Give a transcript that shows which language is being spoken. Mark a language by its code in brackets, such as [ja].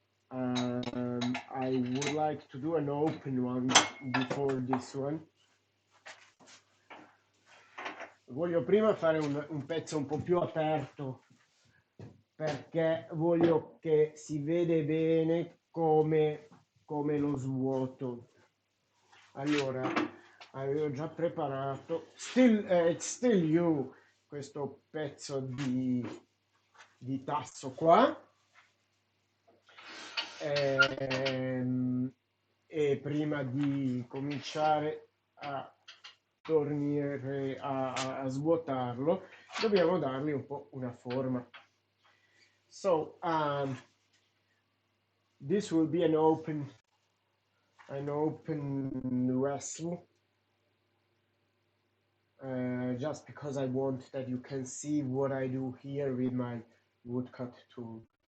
[en] I would like to do an open one before this one. [it] Voglio prima fare un pezzo un po' più aperto, perché voglio che si vede bene come lo svuoto. Allora, avevo già preparato, [en] it's still you, [it] questo pezzo di tasso qua. E prima di cominciare a tornare a svuotarlo, dobbiamo dargli un po' una forma. [en] So, this will be an open vessel, just because I want that you can see what I do here with my woodcut tool.